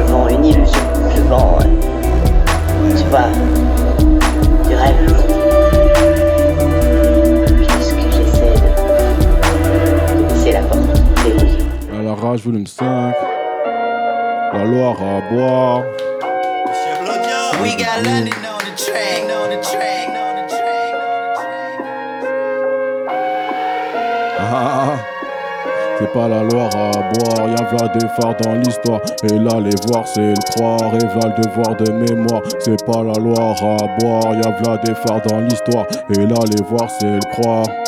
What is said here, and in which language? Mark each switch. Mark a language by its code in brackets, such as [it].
[fr] Une illusion, je vends, tu vois, du rêve. Puisque j'essaie de laisser la porte verrouillée. À la rage, volume 5, la Loire à boire. Monsieur Blondia, [en] we got London on the train, on the train, on the train, on the train. [fr] C'est pas la Loire à boire, y'a des phares dans l'histoire. Et là les voir c'est le croire, et v'là le devoir de mémoire. C'est pas la Loire à boire, y'a des phares dans l'histoire. Et là les voir c'est le croire.